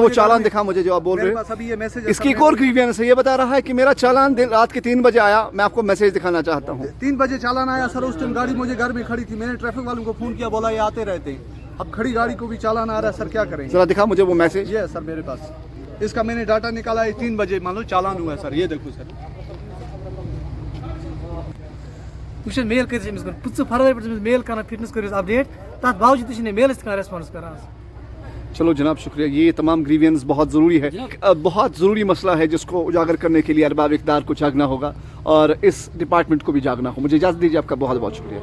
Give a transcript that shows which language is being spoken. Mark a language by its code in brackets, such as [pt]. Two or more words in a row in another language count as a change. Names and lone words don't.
[ur] وہ چالان دکھا مجھے جو آپ بول رہے ہیں اس کی ایک اور گریوینس ہے یہ بتا رہا ہے کہ میرا چالان رات کے 3 بجے آیا میں آپ کو میسج دکھانا چاہتا ہوں 3 بجے چالان آیا سر اس ٹائم گاڑی مجھے گھر میں کھڑی تھی میں نے ٹریفک والوں کو فون کیا بولا یہ آتے رہتے ہیں اب کھڑی گاڑی کو بھی چالان آ رہا ہے سر کیا کریں ذرا دکھا مجھے وہ میسج یہ ہے سر میرے پاس اس کا میں نے ڈاٹا نکالا ہے 3 بجے مان لو چالان ہوا ہے سر یہ دیکھو سر [ks] وٕچھ میل کٔرِتھ أمِس کٔر 5 فروری پٮ۪ٹھ أمِس میل کران فٹنس کٔرِو اپڈیٹ تَتھ باوجوٗد تہِ چھِنہٕ میلَس تہِ کانٛہہ ریسپانس کران [ur] چلو جناب شکریہ یہ تمام گریوینس بہت ضروری ہے بہت ضروری مسئلہ ہے جس کو اجاگر کرنے کے لیے ارباب اقدار کو جاگنا ہوگا اور اس ڈپارٹمنٹ کو بھی جاگنا ہو مجھے اجازت دیجیے آپ کا بہت بہت شکریہ